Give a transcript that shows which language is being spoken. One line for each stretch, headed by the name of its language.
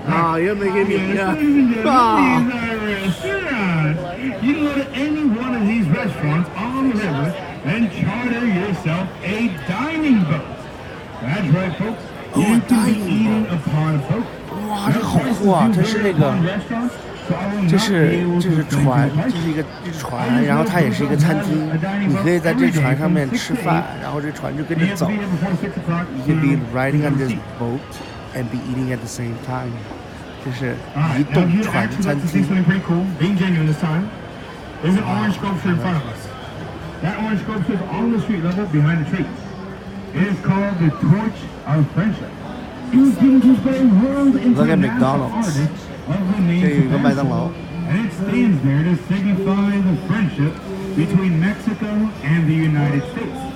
English: Ah, you're making me. You can go to any one of these restaurants restaurants on the river and charter yourself a dining boat. That's right, folks. You can be eating upon a boat.
Chinese: 哇，这好酷啊！这是那个，这是船，这是一个船，然后它也是一个餐厅，你可以在这船上面吃饭，然后这船就跟着走。
English: You can be riding on this boat and be eating at the same time.
Chinese: 这是移动船餐厅。
English: There's an orange sculpture in front of us. That orange sculpture is on the street level behind the tree. It is called the Torch of Friendship. It was given to us by a world international artist of the name of Mexico, and it stands there to signify the friendship between Mexico and the United States.